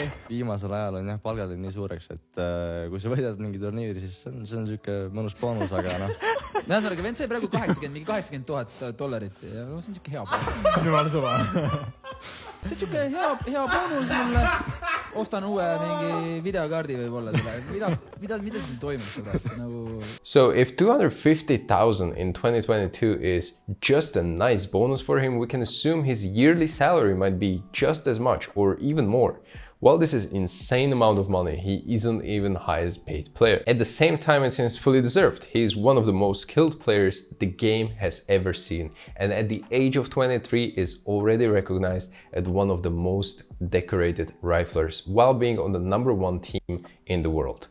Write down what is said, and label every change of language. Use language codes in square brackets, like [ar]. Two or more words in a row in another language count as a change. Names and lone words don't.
[et] Viimasel ajal on palgad nii suureks, et kui sa võidad mingi turniiri, siis see on siuke mõnus boonus, aga Näsarga vend sai praegu mingi $80,000 ja see on siuke hea boonus. Jumala suva. See on siuke hea boonus mulle. Ostan uue mingi videokaardi võib-olla selle. Mida siin toimub seda? [en] So if 250,000 in 2022 is just a nice bonus for him, we can assume his yearly salary might be just as much or even more. While this is an insane amount of money, he isn't even the highest paid player. At the same time, it seems fully deserved. He is one of the most skilled players the game has ever seen, and at the age of 23 is already recognized as one of the most decorated riflers while being on the #1 team in the world.